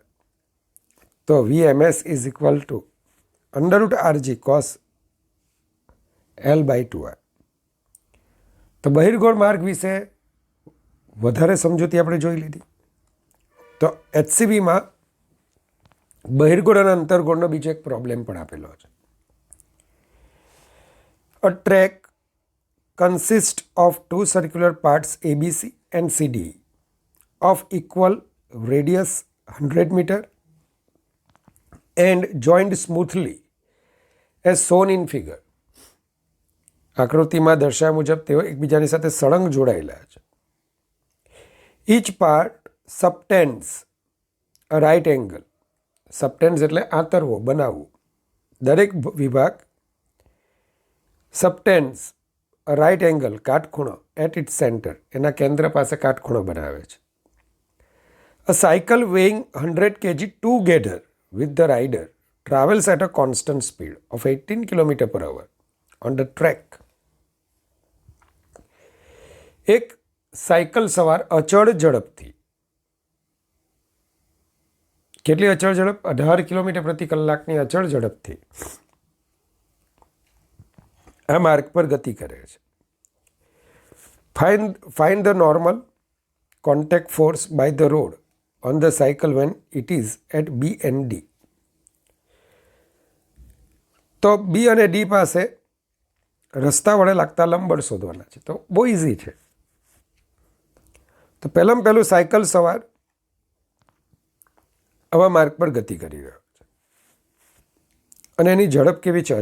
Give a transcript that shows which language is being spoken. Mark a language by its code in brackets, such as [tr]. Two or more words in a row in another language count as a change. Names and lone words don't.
[en] તો vms is equal to underroot rg cos l/2r. [gu] તો બહિર્ગોળ માર્ગ વિશે વધારે સમજૂતી આપણે જોઈ લીધી. તો HCBમાં બહિર્ગોળ અને અંતર્ગોળનો બીજો એક પ્રોબ્લેમ પણ આપેલો છે. [en] A track consists of two circular parts ABC and CDE of equal radius 100 meter and joined smoothly as shown in figure. [gu] આકૃતિમાં દર્શાવ્યા મુજબ તેઓ એકબીજાની સાથે સળંગ જોડાયેલા છે. [en] Each part subtends a right angle. [gu] Subtends એટલે આંતરવો, બનાવવું. દરેક વિભાગ [en] subtends a right angle, [gu] કાટખૂણો, [en] at its center, [gu] એના કેન્દ્ર પાસે કાટખૂણો બનાવે છે. [en] A cycle weighing 100 kg together with the rider travels at a constant speed of 18 km/h on the track. [gu] એક સાયકલ સવાર અચળ ઝડપથી, કેટલી અચળ ઝડપ? 18 કિલોમીટર પ્રતિ કલાકની અચળ ઝડપથી આ માર્ગ પર ગતિ કરે છે. [en] Find the normal contact force by the road on the cycle when it is at B and D. [gu] તો બી અને ડી પાસે રસ્તા વડે લાગતા લંબબળ શોધવાના છે. તો બહુ ઇઝી છે. તો પહેલું સાયકલ સવાર આવા માર્ગ પર ગતિ કરી રહ્યો છે અને એની ઝડપ કેવી છે?